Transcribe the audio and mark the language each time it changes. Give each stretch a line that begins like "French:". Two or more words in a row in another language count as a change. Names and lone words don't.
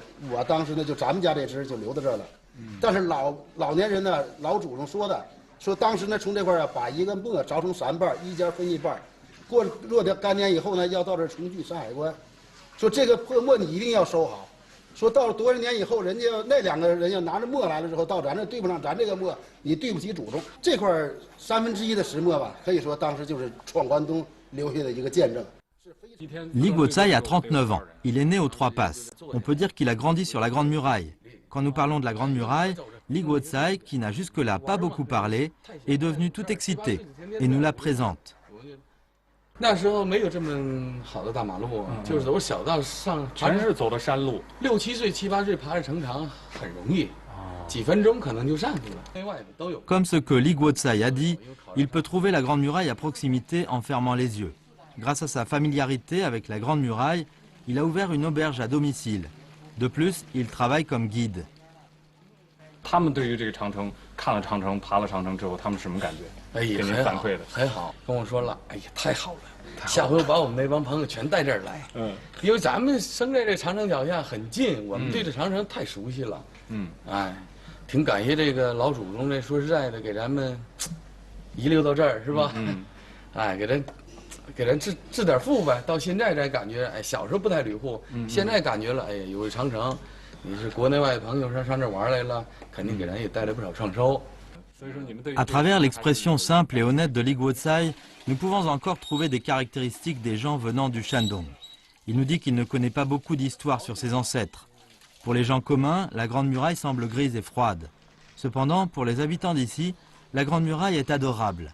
Chinese: 我当时呢就咱们家这支就留到这儿了。但是老年人呢，老祖宗说的，说当时呢从这块啊把一个磨凿成3半，一家分1半，过若干干年以后呢要到这儿重聚山海关，说这个破磨你一定要收好。说到了多少年以后，人家那2个人要拿着磨来了之后，到咱这对不上咱这个磨，你对不起祖宗。这块1/3的石磨吧，可以说当时就是闯关东留下的一个见证。
French: Li Guozai a 39 ans. Il est né aux 3 passes. On peut dire qu'il a grandi sur la Grande Muraille. Quand nous parlons de la Grande Muraille, Li Guozai, qui n'a jusque-là pas beaucoup parlé, est devenu tout excité et nous la présente.
Chinese: 那时候没有这么好的大马路，就是走小道上，全是走的山路。 6、7岁、7、8岁爬着城墙很容易，几分钟可能就上去了。内外的都有。
French: Comme ce que Li Guozai a dit, il peut trouver la Grande Muraille à proximité en fermant les yeux. Grâce à sa familiarité avec la Grande Muraille, il a ouvert une auberge à domicile. De plus, il travaille comme guide.
Chinese: 他们对于这个长城，看了长城，爬了长城之后，他们什么感觉？哎呀，给您反馈的。很好，跟我说了，哎呀，太好了，下回我把我们那帮朋友全带这儿来。因为咱们生在这长城脚下很近，我们对这长城太熟悉了。哎，挺感谢这个老祖宗，这说实在的，给咱们遗留到这儿是吧？哎，给咱致点富呗。到现在才感觉，哎，小时候不太捋护，现在感觉了，哎，有个长城，你是国内外的朋友上这玩来了，肯定给咱也带来不少创收。
French: À travers l'expression simple et honnête de Li Guozai, nous pouvons encore trouver des caractéristiques des gens venant du Shandong. Il nous dit qu'il ne connaît pas beaucoup d'histoire sur ses ancêtres. Pour les gens communs, la Grande Muraille semble grise et froide. Cependant, pour les habitants d'ici, la Grande Muraille est adorable.